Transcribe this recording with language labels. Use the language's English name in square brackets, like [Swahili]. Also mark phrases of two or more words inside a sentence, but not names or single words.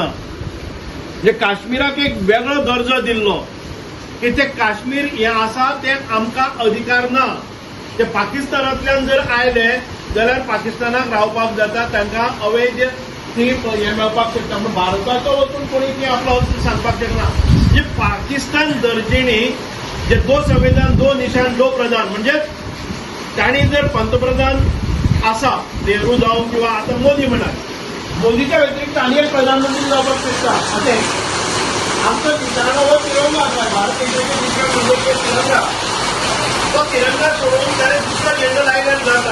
[Konkani] म्हणजे काश्मीराक एक वेगळो दर्जो दिल्लो की ते काश्मीर हें आसा तें आमकां अधिकार ना. ते पाकिस्तानांतल्यान जर आयले जाल्यार पाकिस्तानाक रावपाक जाता, तांकां अवैध ती हें मेळपाक शकता, पूण भारताचो वचून कोणी ती आपलो हक्क सांगपाक शकना. जे पाकिस्तान दर्जेनी जे [Hindi] दो संविधान, दो निशान, दो प्रधान [Konkani] म्हणजे तांणी जर पंतप्रधान आसा, नेहरू जावं किंवा आता मोदी म्हणा, मोदीच्या व्यतिरिक्त आनी एक प्रधानमंत्री जावपाक शकता. अशें आमचो तिरंगा हो तिरंगा आसा, भारत देशाचो निशाण म्हणजे तिरंगा. तो तिरंगा सोडून ताणें दुसरो झेंडो लायल्यार जाता.